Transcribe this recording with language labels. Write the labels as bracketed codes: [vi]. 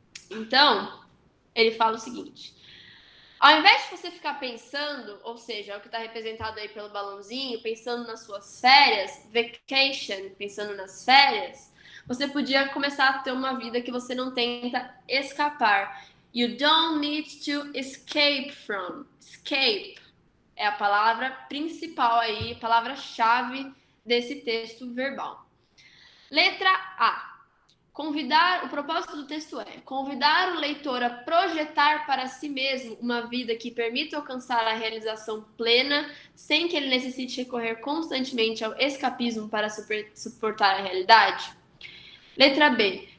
[pt] Então, ele fala o seguinte: ao invés de você ficar pensando, ou seja, é o que está representado aí pelo balãozinho, pensando nas suas férias, vacation, pensando nas férias, você podia começar a ter uma vida que você não tenta escapar. [en] You don't need to escape from. [pt] Escape é a palavra principal aí, a palavra-chave desse texto verbal. Letra A. O propósito do texto é convidar o leitor a projetar para si mesmo uma vida que permita alcançar a realização plena, sem que ele necessite recorrer constantemente ao escapismo para suportar a realidade. Letra B.